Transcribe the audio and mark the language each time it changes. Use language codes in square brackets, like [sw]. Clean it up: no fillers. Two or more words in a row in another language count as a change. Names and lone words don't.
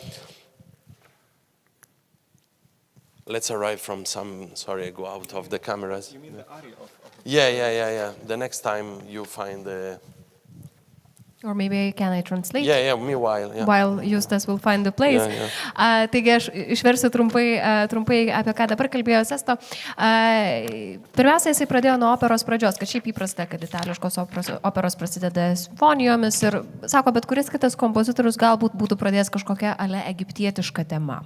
[en] Let's arrive from sorry, I go out of the cameras. You mean the aria of Yeah. The next time you find the... Or maybe can I translate? Yeah, meanwhile. Yeah. While Justas will find the place. Yeah. [lt] Taigi aš išversiu trumpai, apie ką dabar kalbėjo Sesto. Pirmiausia, jisai pradėjo nuo operos pradžios, kad šiaip įprasta, kad itališkos operos prasideda simfonijomis ir sako, bet kuris kitas kompozitorius galbūt būtų pradėjęs kažkokią ale egiptietišką temą.